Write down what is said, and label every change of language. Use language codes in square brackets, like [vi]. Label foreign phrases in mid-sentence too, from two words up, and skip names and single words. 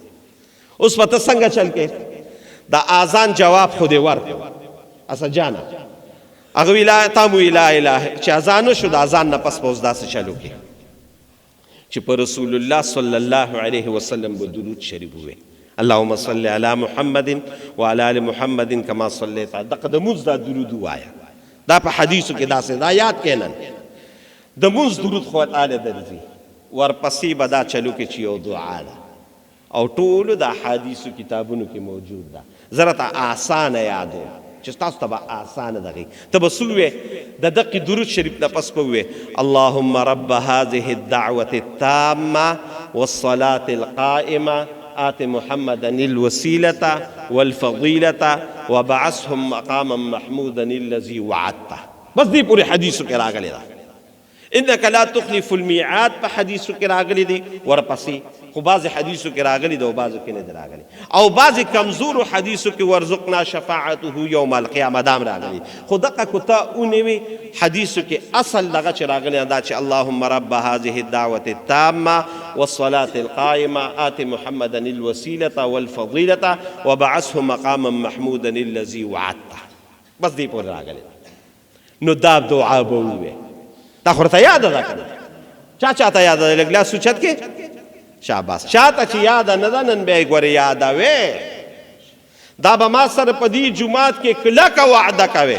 [ps] اوس به ته څنګه چل کې د اذان جواب خو دې ورکړو اسد جانه هغه وی لا تا مو لا اله چې اذان شو د اذان نه پس به اوس داسې چلو کې چې په [ar] رسول الله صلی الله علیه وسلم [ps] به درود شریف ووایي. [ar] اللهم صل علی محمد وعلى ال محمد کما صلیت. [ps] دغه د مونځ دا درود ووایه، دا په حدیثو کې داسې دا یاد کړه. نن د مونځ درود خو تعالی درځي، ورپسې به دا چلو کې چې یو دعا ده او ټولو د احادیثو کتابونو کې موجود ده. زه راته آسانه یادوم چې تاسو ته به آسانه دغې ته به څه ووایې د دقې درود شریف نه پس به ووایې [ar] اللهم رب هذه الدعوة التامة والصلاة القائمة آت محمدا الوسيلة والفضيلة وبعثهم مقاما محمودا الذي وعدته. [ps] بس دې پورې حدیثو کې راغلی ده. [ar] انك لا تخلف الميعاد [ps] په حدیثو کې راغلی دی، ورپسې خو بعضې حدیثو کې راغلی دی او بعضو کې نه دی راغلی، او بعضې کمزورو حدیثو کې [ar] ورزقنا شفاعته یوم القیامه [ps] دام راغلی. خو دقه که ته ونوي حدیثو کې اصل دغه چې راغلی دا چې [ar] اللهم رب هذه الدعوة التامة والصلاة القائمة آت محمدا الوسيلة والفضيلة وبعثه مقاما محمودا الذي وعدته. [ps] بس دې پورې راغلی. نو دا دعا به ووایې. تا خو ورته یاده ده که نه؟ چاته یاده ده؟ لږ لاس اوچت کې شاباس. چاته چې یاده نه ده نن بیا یې ګورې یادوې. دا به ما سره په دې جومات کې کلکه وعده کوې.